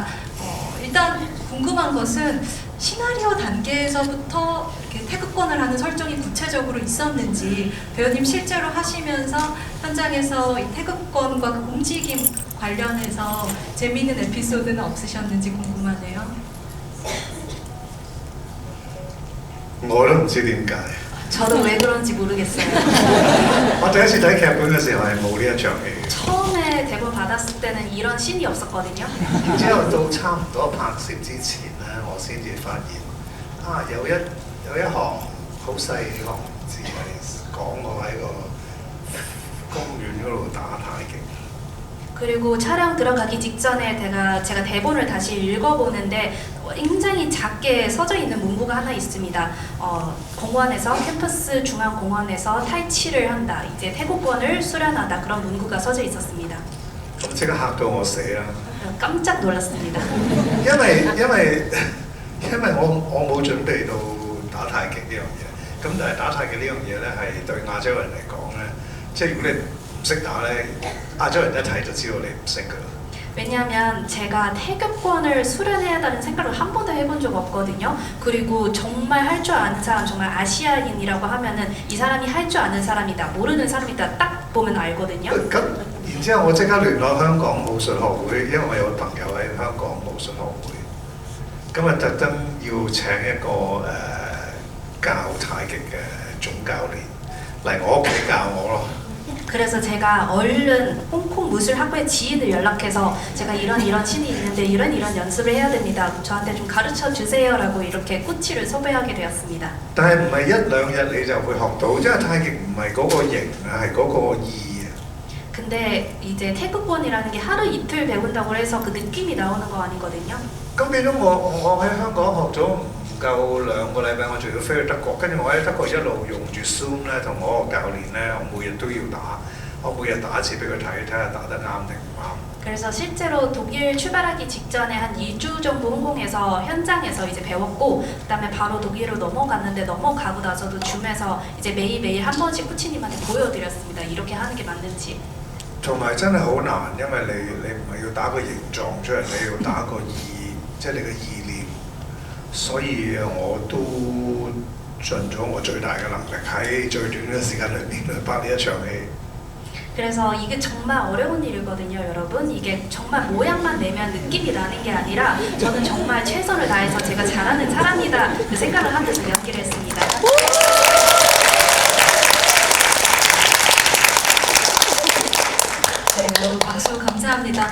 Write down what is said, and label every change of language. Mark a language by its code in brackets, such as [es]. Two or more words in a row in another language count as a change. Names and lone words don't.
[ko] 일단 궁금한 것은 시나리오 단계에서부터 이렇게 태극권을 하는 설정이 구체적으로 있었는지 배우님 실제로 하시면서 현장에서 이 태극권과 그 움직임 관련해서 재미있는 에피소드는 없으셨는지 궁금하네요. [yue] 我都唔知點解。 [ko] 저도 왜 그런지 모르겠어요. [yue] 我第一次睇劇本嘅時候係冇呢一場戲嘅， [ko] 처음에 대본 받았을 때는 이런 씬이 없었거든요. [yue] 然之後到差唔多拍攝之前咧，我先至發現有一行好細行字係講我喺個公園嗰度打太極。 [ko] 그리고 촬영 들어가기 직전에 제가 대본을 다시 읽어보는데 굉장히 작게 써져 있는 문구가 하나 있습니다. 공원에서 캠퍼스 중앙 공원에서 탈취를 한다. 이제 태국권을 수련하다. 그런 문구가 써져 있었습니다. [yue] 咁即刻嚇到我死啦！ [ko] 깜짝 놀랐습니다. [yue] 因為我冇準備到打太極呢樣嘢，咁但係打太極呢樣嘢咧係對亞洲人嚟講咧，即係如果你唔識打咧，亞洲人一睇就知道你唔識㗎啦。 [ko] 왜냐하면 제가 태극권을 수련해야하는 생각을 한 번도 해본 적 없거든요. 그리고 정말 할 줄 아는 사람, 정말 아시아인이라고 하면은 이 사람이 할 줄 아는 사람이다, 모르는 사람이다 딱 보면 알거든요. [yue] 咁然之後我即刻聯絡香港武術學會，因為我有朋友喺香港武術學會，咁啊特登要請一個教太極嘅總教練嚟我屋企教我咯。 [ko] 그래서 제가 얼른 홍콩 무술학부의 지인을 연락해서 제가 이런 신이 있는데 이런 연습을 해야 됩니다. 저한테 좀 가르쳐 주세요라고 이렇게 코치를 섭외하게 되었습니다. [yue] 但係唔係一兩日你就會學到，因為太極唔係嗰個形啊，係嗰個意啊。 [ko] 근데 이제 태극권이라는 게 하루 이틀 배운다고 해서 그 느낌이 나오는 거 아니거든요. [yue] 咁變咗我喺香港學咗唔夠2個禮拜，我仲要飛去德國，跟住我喺德國一路用住 Zoom 咧，同我個教練咧，我每日都要打，我每日打一次俾佢睇，睇下打得啱定唔啱。 [ko] 그래서 실제로 독일 출발하기 직전에 한 2주 정도 홍콩에서 현장에서 이제 배웠고 그다음에 바로 독일로 넘어갔는데 넘어가고 나서도 줌에서 이제 매일매일 한 번씩 코치님한테 보여드렸습니다. 이렇게 하는 게 맞는지. [yue] 同埋真係好難，因為你唔係要打個形狀出嚟，你要打個即係你嘅意念。所以我都盡咗我最大嘅能力喺最短嘅時間裏面去拍呢一場戲。 [ko] 그래서 이게 정말 어려운 일이거든요, 여러분. 이게 정말 모양만 내면 느낌이 나는 게 아니라 저는 정말 최선을 다해서 제가 잘하는 사람이다 그 생각을 하면서 연기를 했습니다. 네, 여러분 박수 감사합니다.